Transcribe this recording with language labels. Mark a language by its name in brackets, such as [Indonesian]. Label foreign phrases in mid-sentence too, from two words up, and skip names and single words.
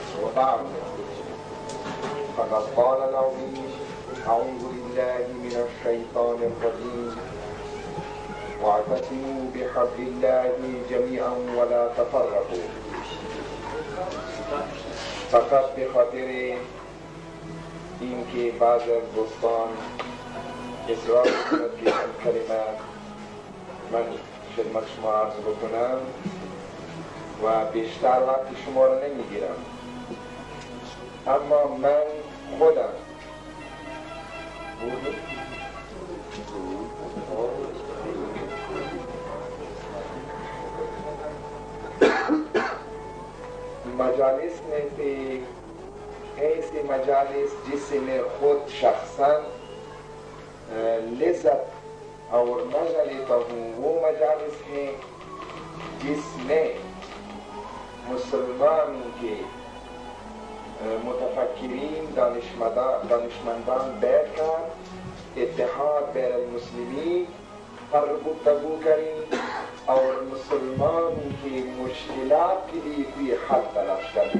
[Arabic] بعد فقد قال العظيم أعوذ بالله من الشيطان الرجيم واعتصموا بحبل الله جميعا ولا تفرقوا. [Persian] فقط به خاطر اینکه بعض از دوستان اصرار می‌کنند که این کلمه من خدمت شما عرض بکنم و بیشتر وقت شما را نمیگیرم، اما من خودم [Urdu] مجالس میں سے ایسے مجالس جس سے میں خود شخصاً لذت اور مزہ لیتا ہوں وہ مجالس ہیں جس میں مسلمان کے متفکرین دانشمندان بیٹھ کر اتحاد بین المسلمین پر گفتگو کریں اور مسلمان کی مشکلات کے لیے کوئی حل تلاش کریں.